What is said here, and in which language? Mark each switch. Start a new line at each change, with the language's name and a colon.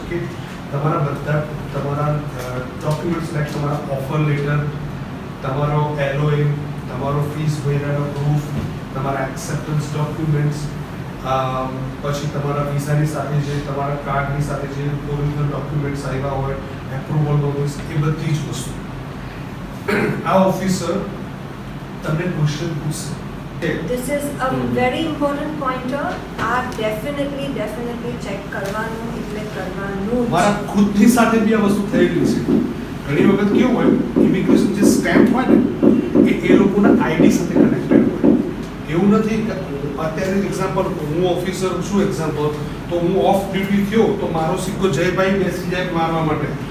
Gujarati: Okay તમારા બધા તમારા ડોક્યુમેન્ટ્સ લાઈક તમારા ઓફર લેટર, તમારો એલઓએ, તમારો ફીસ ભર્યાનો પ્રૂફ, તમારા એક્સેપ્ટન્સ ડોક્યુમેન્ટ્સ, પછી તમારા વિઝાની સાથે જે તમારા કાર્ડની સાથે જે ઓરિજિનલ ડોક્યુમેન્ટ્સ આવ્યા હોય એપ્રુવલ નોટિસ એ બધી જ વસ્તુ આ ઓફિસર તમને ક્વેશ્ચન પૂછશે.
English: This is a very important pointer.
Gujarati: આ definitely check કરવાનું એટલે કરવાનું જ. મારા ખુદની સાથે બી આ વસ્તુ થયેલી છે. ઘણી વખત કેવું હોય ઇમિગ્રેશન જે સ્ટેમ્પ હોય ને એ લોકોના આઈડી સાથે કનેક્ટેડ હોય. એવું નથી કે અત્યારે એક્ઝામ્પલ હું ઓફિસર છું એક્ઝામ્પલ તો હું ઓફ ડ્યુટી થયો તો મારો સિક્કો જયભાઈ બેસી જાય મારવા માટે.